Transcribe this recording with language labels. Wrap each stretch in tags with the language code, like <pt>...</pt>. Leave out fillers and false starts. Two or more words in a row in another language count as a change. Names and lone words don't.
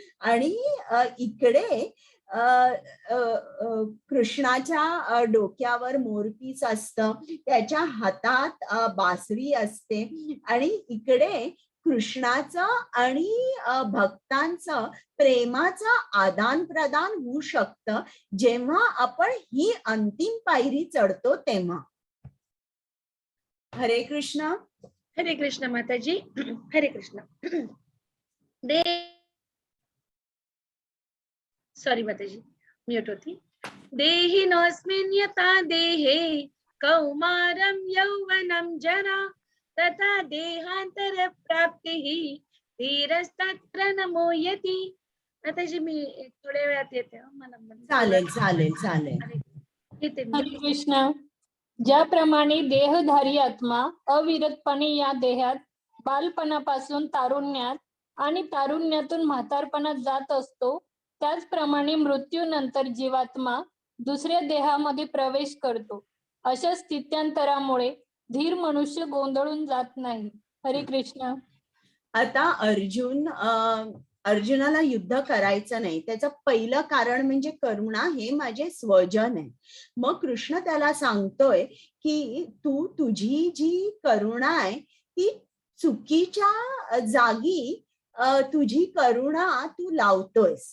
<mr>आणि इकडे कृष्णाच्या डोक्यावर मोरपीस असतं, त्याच्या हातात बासरी असते, आणि इकडे कृष्णाचं आणि भक्तांचं प्रेमाचं आदान प्रदान होऊ शकतं जेव्हा आपण ही अंतिम पायरी चढतो तेव्हा. हरे कृष्ण. हरे कृष्ण माताजी. हरे कृष्ण. दे सॉरी माताजी, म्यूट होती.</mr> <sa>देहिनोऽस्मिन् यथा देहे कौमारं यौवनं जरा तथा देहांतर प्राप्तिः धीरस्तत्र नमोयति.</sa> <mr>माताजी मी थोड्या वेळात येते हं, मला चालेल चालेल चालेल. येते मी. हरे कृष्ण. ज्याप्रमाणे देहधारी आत्मा अविरतपणे या देहात बालपणापासून तारुण्यात आणि तारुण्यातून म्हातारपणात जात असतो, त्याचप्रमाणे मृत्यूनंतर जीवात्मा दुसऱ्या देहामध्ये प्रवेश करतो. अशा स्थित्यांतरामुळे धीर मनुष्य गोंधळून जात नाही. हरे कृष्ण. आता अर्जुनाला युद्ध करायचं नाही, त्याचं पहिलं कारण म्हणजे करुणा, हे माझे स्वजन आहे. मग कृष्ण त्याला सांगतोय की तुझी जी करुणा आहे ती चुकीच्या जागी तुझी करुणा तू लावतोयस.</mr>